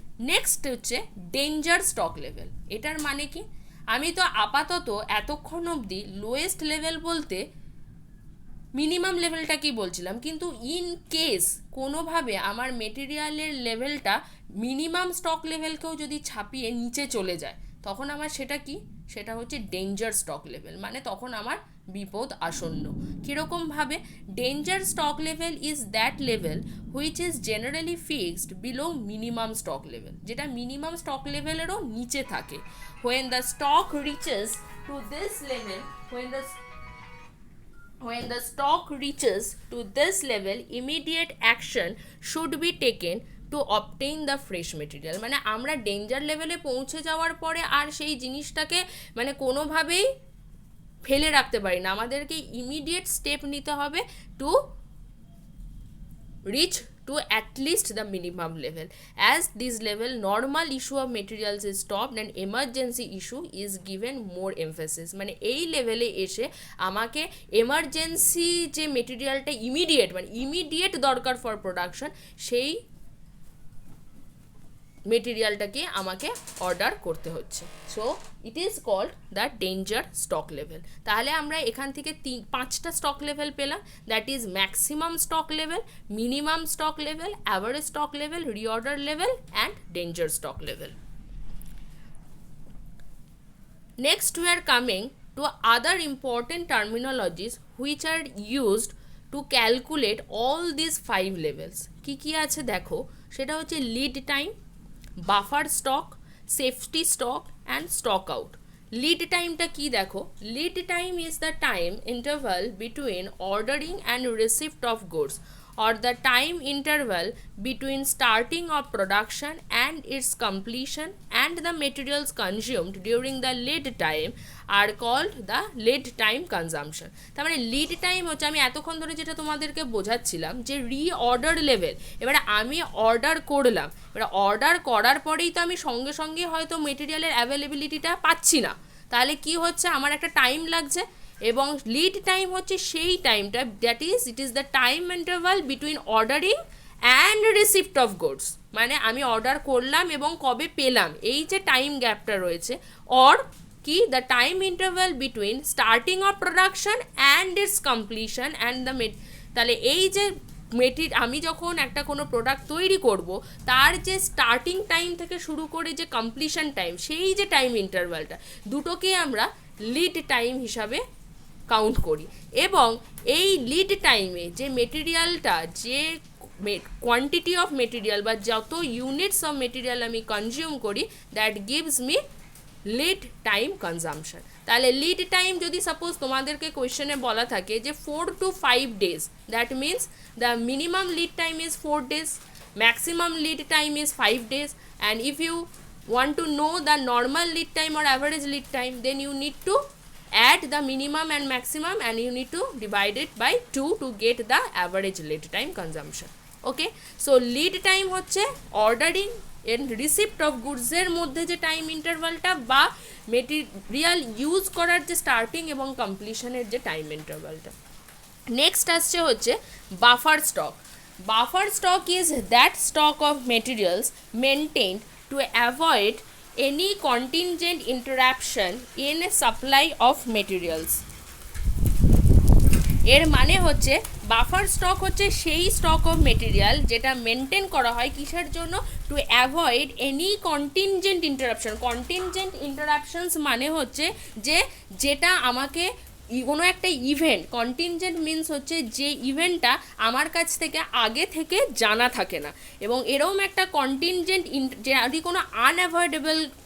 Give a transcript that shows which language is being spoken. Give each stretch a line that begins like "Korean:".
Bangla: Next হচ্ছে danger stock level. এটার মানে কি, আমি তো আপাতত এতক্ষণ অবধি লোয়েস্ট লেভেল বলতে মিনিমাম লেভেলটা কি বলছিলাম, কিন্তু ইন কেস কোনোভাবে আমার মেটেরিয়ালের লেভেলটা মিনিমাম স্টক লেভেলকেও যদি ছাপিয়ে নিচে চলে যায় তখন আমার সেটা কি, সেটা হচ্ছে ডেঞ্জার স্টক লেভেল, মানে তখন আমার বিপদ আসন্ন।
English: কীরকমভাবে, danger stock level is that level which is generally fixed below minimum stock level,
Bangla: যেটা মিনিমাম স্টক লেভেলেরও নিচে থাকে।
English: When the stock reaches to this level, when the stock reaches to this level, immediate action should be taken to obtain the fresh material।
Bangla: মানে আমরা danger লেভেলে পৌঁছে যাওয়ার পরে আর সেই জিনিসটাকে মানে কোনোভাবেই ফেলে রাখতে পারি না, আমাদেরকে ইমিডিয়েট স্টেপ নিতে হবে
English: To reach to at least the minimum level. As this level, normal issue of materials is stopped and emergency issue is given more emphasis।
Bangla: মানে এই লেভেলে এসে আমাকে এমার্জেন্সি যে মেটেরিয়ালটা ইমিডিয়েট দরকার ফর প্রোডাকশন, সেই মেটেরিয়ালটাকে আমাকে অর্ডার করতে হচ্ছে।
English: So it is called the danger stock level.
Bangla: তাহলে আমরা এখান থেকে 5টা স্টক লেভেল পেলাম,
English: That is maximum stock level, minimum stock level, average stock level, reorder level and danger stock level. Next we are coming to other important terminologies which are used to calculate all these 5 levels।
Bangla: কি আছে দেখো, সেটা হচ্ছে lead time, buffer stock, safety stock and stock out. Lead টাইমটা কি দেখো,
English: Lead time is the time interval between ordering and receipt of goods or the time interval between starting of production and its completion and the materials consumed during the lead time are called the lead time consumption।
Bangla: তার মানে lead time হচ্ছে, আমি এতক্ষণ ধরে যেটা তোমাদেরকে বোঝাচ্ছিলাম যে reorder level, এবারে আমি অর্ডার করলাম, এবার অর্ডার করার পরেই তো আমি সঙ্গে সঙ্গে হয়তো মেটেরিয়ালের অ্যাভেলেবিলিটিটা পাচ্ছি না, তাহলে কি হচ্ছে, আমার একটা টাইম লাগছে। এবং লিড টাইম হচ্ছে সেই টাইমটা,
English: that is it is the time interval between ordering and receipt of goods,
Bangla: মানে আমি অর্ডার করলাম এবং কবে পেলাম, এই যে টাইম গ্যাপটা রয়েছে। অর কি,
English: the time interval between starting of production and its completion and the
Bangla: তাহলে এই যে আমি যখন একটা কোনো প্রোডাক্ট তৈরি করব তার যে স্টার্টিং টাইম থেকে শুরু করে যে কমপ্লিশন টাইম, সেই যে টাইম ইন্টারভালটা, দুটোকে আমরা লিড টাইম হিসাবে কাউন্ট করি। এবং এই লিড টাইমে যে মেটেরিয়ালটা, যে কোয়ান্টিটি অফ মেটেরিয়াল বা যত ইউনিটস অফ মেটেরিয়াল আমি কনজিউম করি,
English: That gives me lead time consumption.
Bangla: তাহলে লিড টাইম যদি সাপোজ তোমাদেরকে কোয়েশ্চেনে বলা থাকে যে
English: 4 to 5 days, that means the minimum lead time is 4 days, maximum lead time is 5 days, and if you want to know the normal lead time or average lead time, then you need to add the minimum and maximum and you need to divide it by 2 to get the average lead time consumption.
Bangla: Okay, so lead time হচ্ছে
English: ordering and receipt of goods
Bangla: এর মধ্যে যে time ইন্টারভালটা বা material use করার যে starting এবং কমপ্লিশনের যে time ইন্টারভালটা। Next আসছে হচ্ছে buffer stock.
English: Buffer stock is that stock of materials maintained to avoid any contingent interruption in supply of materials.
Bangla: এর মানে হচ্ছে বাফার স্টক হচ্ছে সেই স্টক অফ মেটেরিয়াল যেটা মেনটেন করা হয় কিসের জন্য,
English: To avoid any contingent interruption.
Bangla: Contingent ইন্টারাপশনস মানে হচ্ছে যে যেটা আমাকে কোনো একটা ইভেন্ট, কন্টিনজেন্ট মিনস হচ্ছে যে ইভেন্টটা আমার কাছ থেকে আগে থেকে জানা থাকে না, এবং এরকম একটা কন্টিনজেন্ট যদি কোনো আনঅ্যাভয়েডেবল